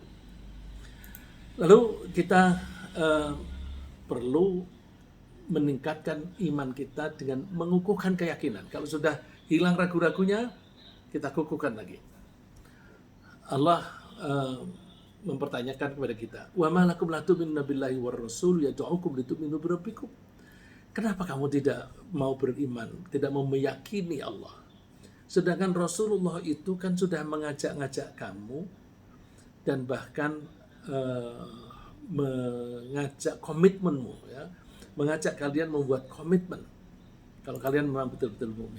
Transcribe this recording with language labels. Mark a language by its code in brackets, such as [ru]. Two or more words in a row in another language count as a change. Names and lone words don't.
[id] Lalu kita perlu meningkatkan iman kita dengan mengukuhkan keyakinan. Kalau sudah hilang ragu-ragunya, kita kukuhkan lagi. Allah mempertanyakan kepada kita, [ar] وما لكم لا تؤمنون بالله والرسول يدعوكم لتؤمنوا بربكم. [id] Kenapa kamu tidak mau beriman, tidak mau meyakini Allah? Sedangkan Rasulullah itu kan sudah mengajak-ngajak kamu dan bahkan mengajak komitmenmu, ya, mengajak kalian membuat komitmen kalau kalian memang betul-betul mukmin.